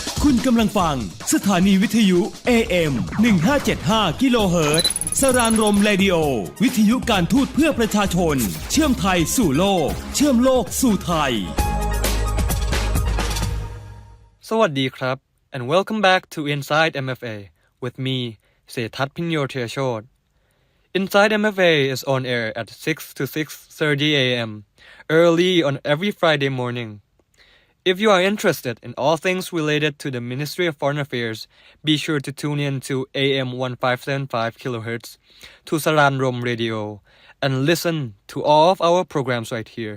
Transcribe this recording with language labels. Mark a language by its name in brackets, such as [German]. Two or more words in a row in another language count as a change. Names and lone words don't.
[Thai] คุณกำลังฟังสถานีวิทยุ AM 1575 กิโลเฮิรตซ์สรานรมเรดิโอวิทยุการทูตเพื่อประชาชนเชื่อมไทยสู่โลกเชื่อมโลกสู่ไทย สวัสดีครับ [English] and welcome back to Inside MFA with me เศรษฐัฐ พิญโยเทียโชติ Inside MFA is on air at 6 to 6:30 a.m. early on every Friday morning. If you are interested in all things related to the Ministry of Foreign Affairs, be sure to tune in to AM 1575 kHz to Saranrom Radio and listen to all of our programs right here.